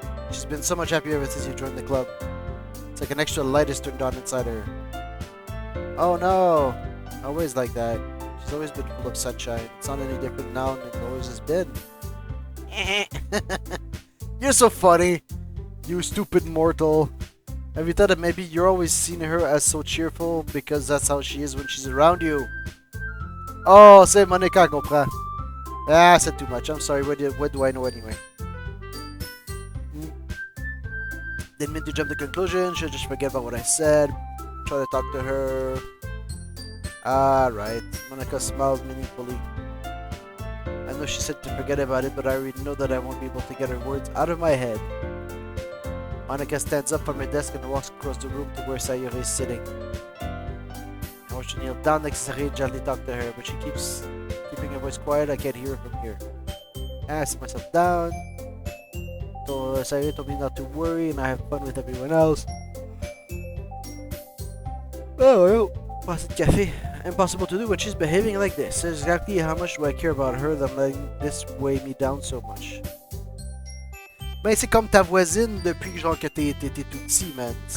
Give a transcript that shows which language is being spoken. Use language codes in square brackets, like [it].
[en] She's been so much happier ever since you joined the club. It's like an extra light is turned on inside her. Oh no! Always like that. She's always been full of sunshine. It's not any different now than it always has been. You're so funny, you stupid mortal. Have you thought that maybe you're always seen her as so cheerful because that's how she is when she's around you? [fr] Oh, c'est Monica comprend. [en] Ah, I said too much. I'm sorry. What do I know anyway? Didn't mean to jump to conclusion. Should just forget about what I said. Try to talk to her. Alright. Monica smiled meaningfully. I know she said to forget about it, but I already know that I won't be able to get her words out of my head. Monica stands up from her desk and walks across the room to where Sayori is sitting. I watch her kneel down next to Sayori and gently talk to her, but she keeps keeping her voice quiet. I can't hear her from here. I sit myself down. So Sayori told me not to worry and I have fun with everyone else. Oh well, pass the café. Impossible to do when she's behaving like this. Exactly how much do I care about her that letting this weigh me down so much? [fr] Ben c'est comme ta voisine depuis genre que t'es tout petit, man.